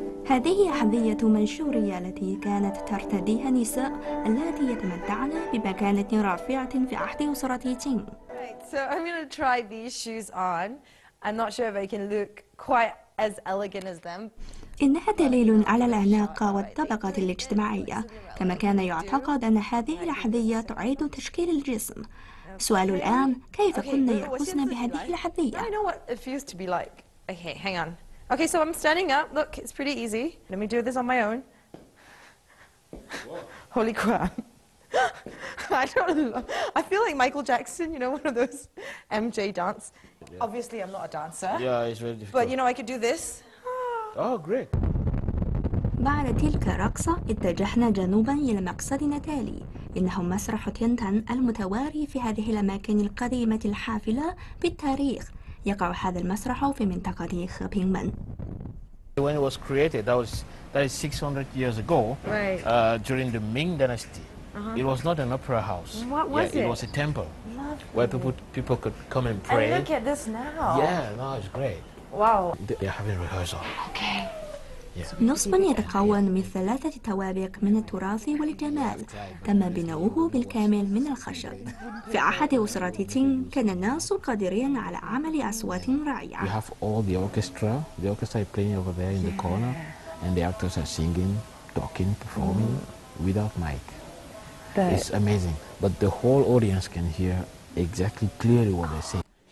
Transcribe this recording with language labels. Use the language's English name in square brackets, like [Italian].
[Arabic] هذه أحذية منشورية التي كانت ترتديها النساء اللاتي يتمتعن بمكانة رافعة في أحد أسرة تين. [English] Right, so I'm going to try these shoes on. I'm not sure if I can look quite as elegant as them. [Arabic] إنها دليل على الأناقة والطبقة الاجتماعية، كما كان يعتقد أن هذه الأحذية تعيد تشكيل الجسم. سؤال الآن كيف كن يأخذن بهذه الأحذية؟ [English] I know what it feels to be like. Okay, hang on. Okay, so I'm standing up. Look, it's pretty easy. Let me do this on my own. Holy crap. I don't know. I feel like Michael Jackson, you know, one of those MJ dance. Yeah. Obviously, I'm not a dancer. Yeah, it's very difficult. But, you know, I could do this. Oh, great. [Arabic] بعد تلك الرقصة اتجهنا جنوبا إلى مقصدنا التالي. إنه مسرح تينتان المتواري في هذه الأماكن القديمة الحافلة بالتاريخ. يقع هذا المسرح في منطقة خبينمن. [English] When it was created, that is 600 years ago, right. During the Ming Dynasty. It was not an opera house. What was it? It was a temple. Where people could come and pray. And look at this now. Yeah, no, it's great. Wow. They're having rehearsal. Okay. [Arabic] نصب يتكون من 3 توابق من التراث والجمال، تم بناؤه بالكامل من الخشب. في أحد أسرة تين كان الناس قادرين على عمل أصوات رائعة. [English] You have all the orchestra. The orchestra is playing over there in the corner, and the actors are singing, talking, performing without mic. It's amazing, but the whole audience can hear exactly clearly what they say.